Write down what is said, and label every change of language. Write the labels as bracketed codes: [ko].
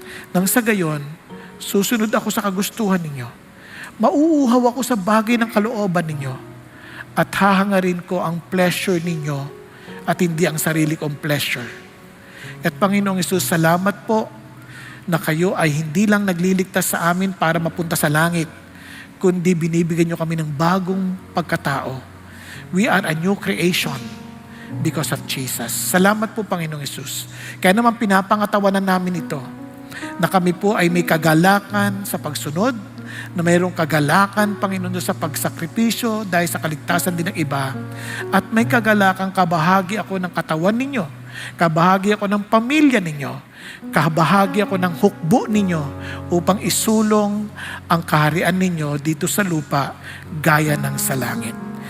[tl] Nang sa gayon, susunod ako sa kagustuhan ninyo. Mauuhaw ako sa bagay ng kalooban ninyo at hahangarin ko ang pleasure ninyo at hindi ang sarili kong pleasure. At Panginoong Hesus, salamat po na kayo ay hindi lang nagliligtas sa amin para mapunta sa langit, kundi binibigyan nyo kami ng bagong pagkatao. [en] We are a new creation because of Jesus. [tl] Salamat po, Panginoong Hesus. Kaya naman pinapangatawanan namin ito, na kami po ay may kagalakan sa pagsunod, na mayroong kagalakan, Panginoon, sa pagsakripisyo dahil sa kaligtasan din ng iba, at may kagalakan, kabahagi ako ng katawan ninyo, kabahagi ako ng pamilya ninyo, kabahagi ako ng hukbo ninyo upang isulong ang kaharian ninyo dito sa lupa gaya ng sa langit.